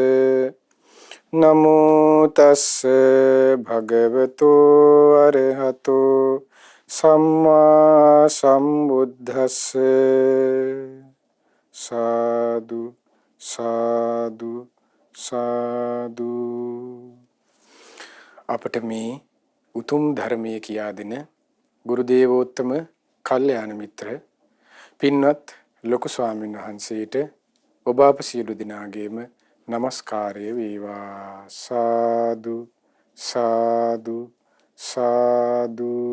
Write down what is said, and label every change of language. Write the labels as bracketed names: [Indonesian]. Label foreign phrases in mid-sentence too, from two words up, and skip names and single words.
[Pali] नमो तस्से भगवतो अरहतो सम्मा संबुद्धस्से। साधु साधु साधु। [Sinhala] අපට මේ උතුම් ධර්මයේ කියා දෙන ගුරු දේවෝත්තම කල්යාණ මිත්‍ර පින්වත් ලොකු ස්වාමීන් වහන්සේට ඔබ අප සියලු දෙනාගේම නමස්කාරය වේවා. [Pali] සාදු සාදු සාදු.